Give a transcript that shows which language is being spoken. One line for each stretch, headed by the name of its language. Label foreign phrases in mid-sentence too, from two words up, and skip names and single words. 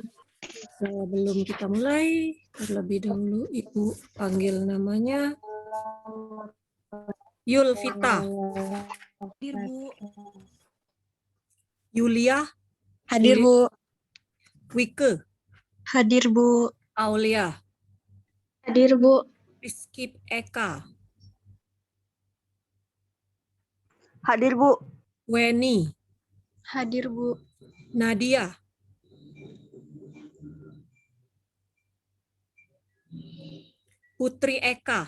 Indonesian: Sebelum kita mulai, terlebih dahulu Ibu panggil namanya Yulvita. Hadir Bu. Yulia. Hadir Bu. Wike. Hadir Bu. Aulia. Hadir Bu. Rizky Eka. Hadir Bu. Weni. Hadir Bu. Nadia. Putri Eka.